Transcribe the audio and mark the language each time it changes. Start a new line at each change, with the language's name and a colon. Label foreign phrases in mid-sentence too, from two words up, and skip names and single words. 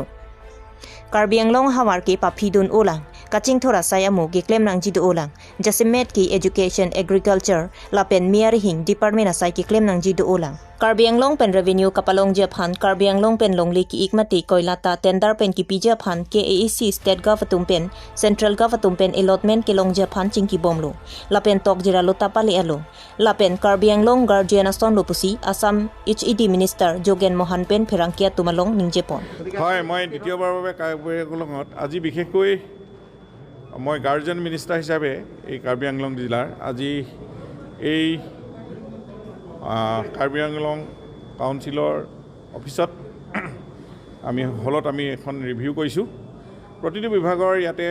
Karbi: Karbi Long hawar ke papidun ulang kaching thora sayamu ki claim nang jidu ulang jasimet ki
English: education agriculture
Karbi: lapen miarihing department asai ki claim nang jidu ulang Karbi Long pen revenue kapalong japhan Karbi Long pen longli ki ikmati koilata tender pen ki pijaphan ke AAC
English: state government
Karbi: pen
English: central government
Karbi: pen allotment ki long japhan chingki bomlu lapen tok jira lota pali alo lapen Karbi Long guardian aston lopusi Assam HED minister Jugen Mohan pen pherangkia tumalong ningjepon
Assamese: হয় মই দ্বিতীয়বাৰৰ বাবে কাৰ্বি আংলঙত আজি বিশেষকৈ মই
English: guardian minister
Assamese: হিচাপে এই কাৰ্বি আংলং জিলাৰ আজি এই কাৰ্বি আংলং কাউন্সিলৰ অফিচত আমি হলত আমি এখন ৰিভিউ কৰিছোঁ প্ৰতিটো বিভাগৰ ইয়াতে